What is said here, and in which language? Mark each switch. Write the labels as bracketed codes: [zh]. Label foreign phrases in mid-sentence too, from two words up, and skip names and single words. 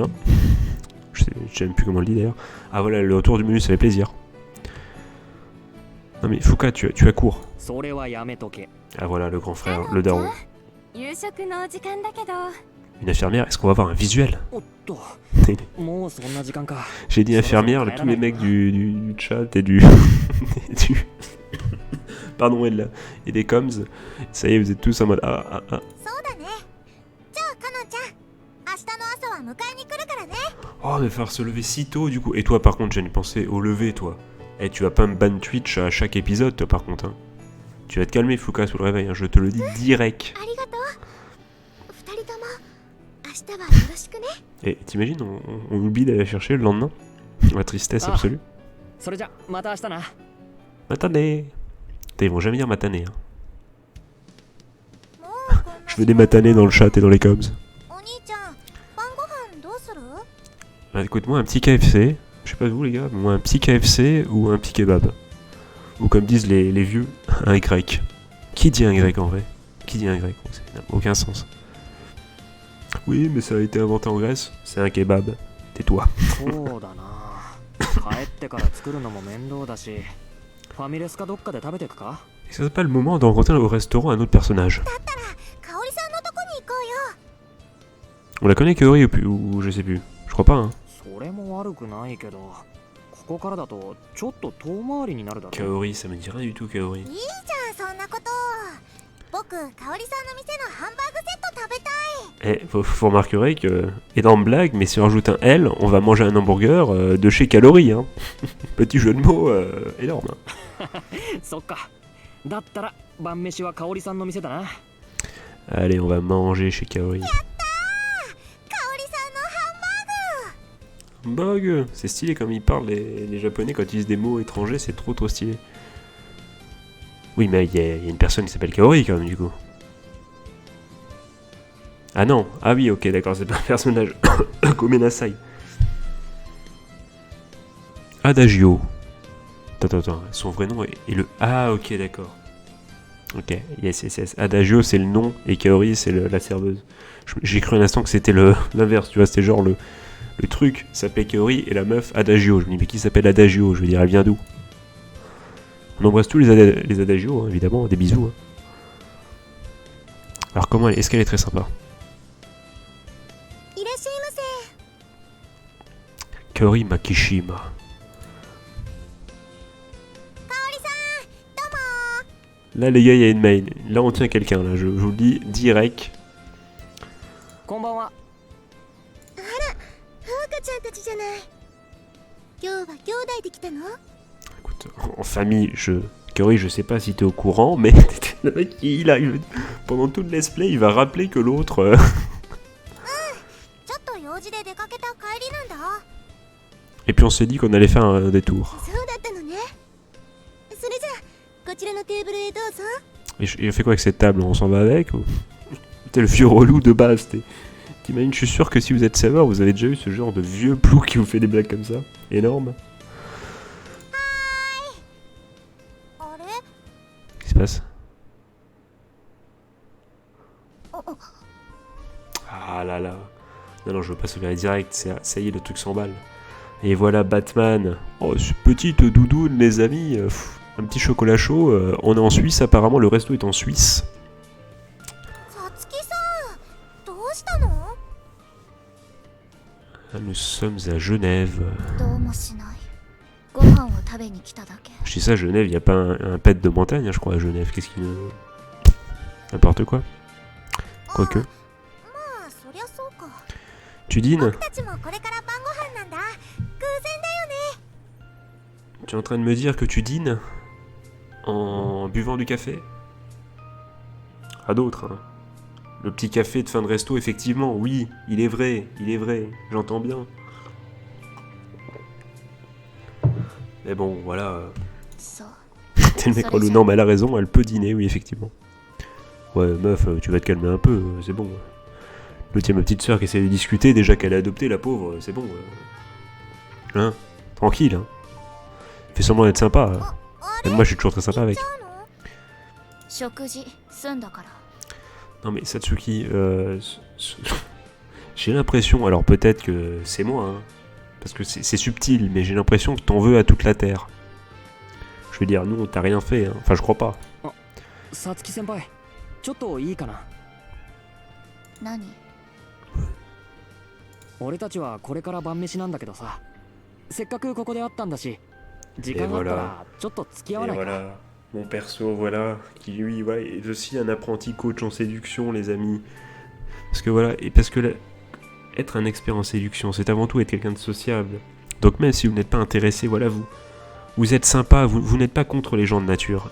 [fr] Je sais même plus comment on le dit d'ailleurs. Ah voilà, le retour du menu, ça fait plaisir. Non mais Fuka, tu as cours. [ja] それはやめとけ [fr] Ah voilà, le grand frère, le daron. [ja] 夕食のお時間だけど。 [fr] Une infirmière, est-ce qu'on va avoir un visuel? [ja] おっともうそんな時間か [fr] J'ai dit infirmière, tous les mecs du chat et du... Pardon, et des coms, ça y est, vous êtes tous en mode ah. [ja] そうだね。じゃあカノンちゃん、明日の朝は迎えに来るからね。 [fr] Oh, mais faire se lever si tôt, du coup. Et toi, par contre, j'ai pensé au lever, toi. Eh, tu vas pas me ban Twitch à chaque épisode, toi, par contre. Hein. Tu vas te calmer, Fuka, sous le réveil, hein, je te le dis direct. [ja] ありがとう。二人とも明日はよろしくね。 [fr] Et t'imagines, on oublie d'aller chercher le lendemain? La tristesse Ah. absolue. [ja] それじゃまた明日な Matané. [fr] Putain, ils vont jamais dire matané. Hein. [ja] もうこんな [fr] Je veux des matanés dans le chat et dans les coms. [ja] お兄ちゃん、晩ご飯どうする？ [fr] Bah, écoute, moi, un petit KFC. Je sais pas vous, les gars, mais moi, un petit KFC ou un petit kebab. Ou comme disent les vieux, un grec. Qui dit un grec en vrai? Qui dit un grec? Ça n'a aucun sens. Oui, mais ça a été inventé en Grèce. C'est un kebab. Tais-toi. [ja] そうだな帰ってから作るのも面倒だしファミレスかどっかで食べてくか [fr] Est-ce que c'est pas le moment de rencontrer au restaurant un autre personnage? [ja] だったら香織さんのとこに行こうよ。 [fr] On la connaît Kaori ou je sais plus. Je crois pas, hein. [ja] それも悪くないけどここからだとちょっと遠回りになるだろ [fr] Kaori, ça me dit rien du tout, Kaori. [ja] いいじゃんそんなこと。僕、香織さんの店のハンバーグセット食べたい。 [fr] Eh, vous remarquerez que, énorme blague, mais si on rajoute un L, on va manger un hamburger de chez Calorie, hein. Petit jeu de mots énorme. [ja] そっかだったら晩飯は香織さんの店だな [fr] Allez, on va manger chez Kaori. [ja] 香織さんのハンバーグ。 [fr] Bug, c'est stylé comme ils parlent les japonais quand ils disent des mots étrangers, c'est trop stylé. Oui, mais il y a une personne qui s'appelle Kaori quand même, du coup. Ah non, ah oui, ok, d'accord, c'est pas un personnage. [ja] Gomenasai. Adagio. [fr] Attends, son vrai nom est le... Ah, ok, d'accord. Ok, yes. Adagio, c'est le nom, et Kaori, c'est la serveuse. J'ai cru un instant que c'était l'inverse, tu vois, c'était genre le truc s'appelait Kaori, et la meuf, Adagio. Je me dis, mais qui s'appelle Adagio? Je veux dire, elle vient d'où? On embrasse tous les Adagio, hein, évidemment, des bisous. Hein. Alors comment est-ce qu'elle est très sympa? [ja] いらっしゃいませ。 [fr] Kaori Makishima. Là, les gars, il y a une mail. Là, on tient quelqu'un, là. Je vous le dis direct. [ja] こんばんは。赤ちゃんたちじゃない。今日は兄弟で来たの？ [fr] Écoute, en famille, Kaori, je sais pas si t'es au courant, mais le mec, pendant tout le [en] let's play, [fr] il va rappeler que l'autre... [ja] ちょっと用事で出かけた帰りなんだ。 [fr] Et puis on s'est dit qu'on allait faire un détour. [ja] そうだったのね。それじゃあこちらのテーブルへどうぞ。 [fr] Et on fait quoi avec cette table? On s'en va avec ou... T'es le vieux relou de base, t'imagines, je suis sûr que si vous êtes serveur, vous avez déjà eu ce genre de vieux plou qui vous fait des blagues comme ça. Énorme. [ja] あれ？ [fr] Qu'est-ce qui se passe? Ah là là. Non, non, je veux pas sauver direct, ça y est, le truc s'emballe. Et voilà Batman. Oh, ce petite doudoune, les amis. Un petit chocolat chaud. On est en Suisse, apparemment, le resto est en Suisse. [ja] さつきさん、どうしたの？ [fr] Ah, nous sommes à Genève. [ja] どうもしない。ご飯を食べに来ただけ。 [fr] Je dis ça, Genève, il n'y a pas un pet de montagne, hein, je crois, à Genève. Qu'est-ce qu'il... N'importe quoi. Quoique. [ja] まあ、そりゃそうか。 [fr] Tu dînes? [ja] 僕たちもこれから晩ご飯なんだ。偶然だよね。 [fr] Tu es en train de me dire que tu dînes en buvant du café? À d'autres, hein. Le petit café de fin de resto, effectivement, oui, il est vrai, j'entends bien. Mais bon, voilà. [ja] そう。 [fr] T'es le mec relou. Non, mais elle a raison, elle peut dîner, oui, effectivement. Ouais, meuf, tu vas te calmer un peu, c'est bon. L'autre, il y a ma petite soeur qui essaie de discuter, déjà qu'elle a adopté, la pauvre, c'est bon. Hein? Tranquille, hein. Fais semblant d'être sympa. Hein. [ja] あ [fr] Même moi, je suis toujours très sympa avec. [ja] 食事済んだから。 [fr] Non mais Satsuki, j'ai l'impression, alors peut-être que c'est moi, hein, parce que c'est subtil, mais j'ai l'impression que t'en veux à toute la Terre. Je veux dire, nous on t'a rien fait, hein. Enfin je crois pas. [ja] さつき先輩、ちょっといいかな。何？俺たちはこれから晩飯なんだけどさ、せっかくここで会ったんだし、時間があったらちょっと付き合わないか。 [fr] mon perso, voilà, qui lui, ouais, est aussi un apprenti coach en séduction, les amis. Parce que voilà, et parce que être un expert en séduction, c'est avant tout être quelqu'un de sociable. Donc même si vous n'êtes pas intéressé, voilà, vous êtes sympa, vous n'êtes pas contre les gens de nature.